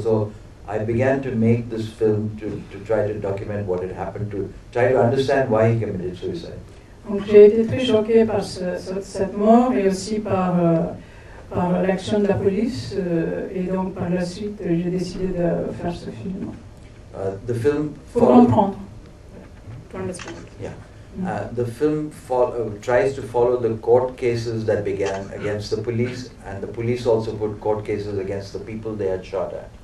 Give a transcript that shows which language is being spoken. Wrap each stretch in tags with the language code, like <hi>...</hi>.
<en>So I began to make this film to try to document what had happened, to try to understand why he committed suicide.</en> <fr>Donc j'ai été très choquée par cette mort et aussi par l'action de la police et donc par la suite j'ai décidé de faire ce film.</fr> <en>The film</en> <fr>pour comprendre.</fr> <en>Yeah. The film tries to follow the court cases that began against the police, and the police also put court cases against the people they had shot at.</en>